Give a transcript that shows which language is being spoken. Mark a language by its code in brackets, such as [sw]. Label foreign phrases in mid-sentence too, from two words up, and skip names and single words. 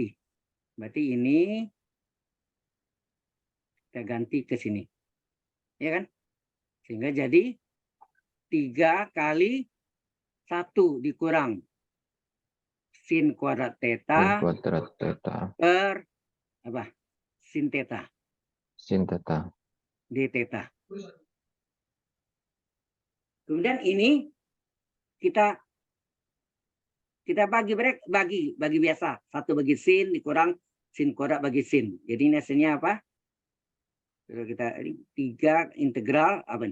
[id] Berarti ini kita ganti ke sini. Ya kan? Sehingga jadi 3 kali 1 dikurang sin kuadrat theta per apa? Sin theta. Sin theta. D theta. Kemudian ini kita bagi biasa. 1 bagi sin dikurang sin kuadrat bagi sin. Jadi ini hasilnya apa? Kalau kita 3 integral apa nih?